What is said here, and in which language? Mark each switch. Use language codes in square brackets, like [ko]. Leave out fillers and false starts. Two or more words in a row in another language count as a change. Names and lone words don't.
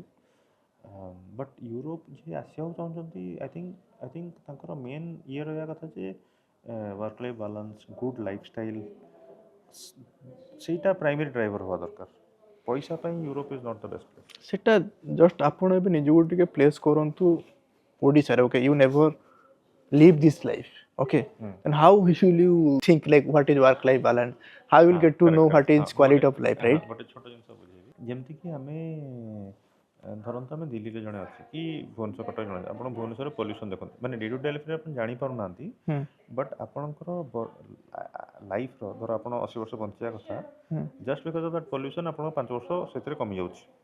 [or] ବଟ୍ ୟୁରୋପ ଯିଏ ଆସିବାକୁ ଚାହୁଁଛନ୍ତି [en] I think [or] ତାଙ୍କର ମେନ୍ ଇଏ ରହିବା କଥା ଯେ [en] work life balance good lifestyle [or] ସେଇଟା [en] primary driver [or] ହେବା ଦରକାର। ପଇସା ପାଇଁ [en] Europe is not the best place. [or] ସେଟା ଜଷ୍ଟ ଆପଣ ଏବେ ନିଜକୁ ଟିକେ ପ୍ଲେସ୍ କରନ୍ତୁ ଓଡ଼ିଶାରେ [en] okay you never live this life okay and how will you think like what is work life balance how you will get to know what is quality of life right? [or] ଗୋଟେ ଛୋଟ ଜିନିଷ ବୁଝେଇବି ଯେମିତିକି ଆମେ ଧରନ୍ତୁ ଆମେ ଦିଲ୍ଲୀରେ ଜଣେ ଅଛି କି ଭୁବନେଶ୍ୱର କଟକ ଜଣେ ଆପଣ ଭୁବନେଶ୍ୱରରେ ପଲ୍ୟୁସନ୍ ଦେଖନ୍ତୁ ମାନେ [en] day to day [or] ଲାଇଫ୍ରେ ଆପଣ ଜାଣିପାରୁନାହାନ୍ତି ବଟ୍ ଆପଣଙ୍କର ଲାଇଫ୍ର ଧର ଆପଣ 80 ବର୍ଷ ବଞ୍ଚିବା କଥା [en] just because of that pollution [or] ଆପଣଙ୍କ 5 ବର୍ଷ ସେଥିରେ କମିଯାଉଛି।